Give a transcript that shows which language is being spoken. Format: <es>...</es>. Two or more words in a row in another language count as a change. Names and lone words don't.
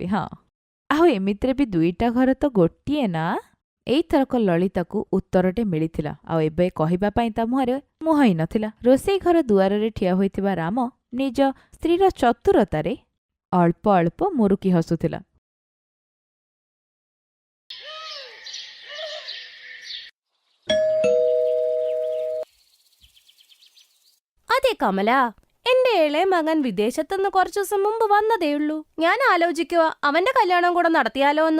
<or>ହଁ, ଆଉ ଏମିତିରେ ବି 2ଟା ଘର ତ ଗୋଟିଏ ନା? ଏଇଥରକ ଲଳିତାକୁ ଉତ୍ତରଟେ ମିଳିଥିଲା, ଆଉ ଏବେ କହିବା ପାଇଁ ତା ମୁହଁରେ ମୁହଁ ହିଁ ନଥିଲା। ରୋଷେଇ ଘର ଦୁଆରରେ ଠିଆ ହୋଇଥିବା ରାମ ନିଜ ସ୍ତ୍ରୀର ଚତୁରତାରେ ଅଳ୍ପ ଅଳ୍ପ ମୁରୁକି ହସୁଥିଲା।</or> <ml>അതെ കമല, എന്റെ ഇളയ മകൻ വിദേശത്തുനിന്ന് കുറച്ചു ദിവസം മുമ്പ് വന്നതേയുള്ളൂ. ഞാൻ ആലോചിക്കുക അവന്റെ കല്യാണം കൂടെ നടത്തിയാലോ എന്ന്.</ml>